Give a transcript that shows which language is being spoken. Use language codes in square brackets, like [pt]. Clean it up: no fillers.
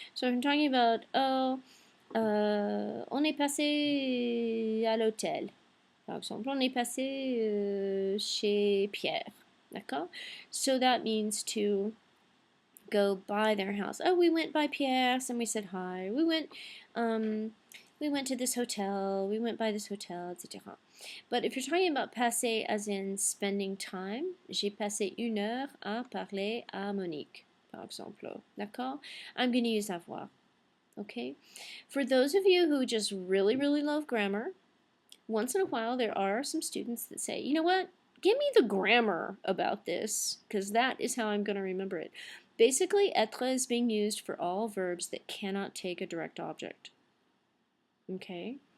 [en] So if I'm talking about, [fr] oh, on est passé à l'hôtel, par exemple. On est passé chez Pierre. D'accord? [en] So that means to go by their house. Oh, we went by Pierre's and we said hi. We went to this hotel. We went by this hotel, etc. But if you're talking about passer as in spending time, [fr] j'ai passé 1 heure à parler à Monique, par exemple. [en] D'accord? I'm going to use avoir. Okay? For those of you who just really love grammar, once in a while there are some students that say, you know what? give me the grammar about this, because that is how I'm going to remember it. Basically, être is being used for all verbs that cannot take a direct object. Okay?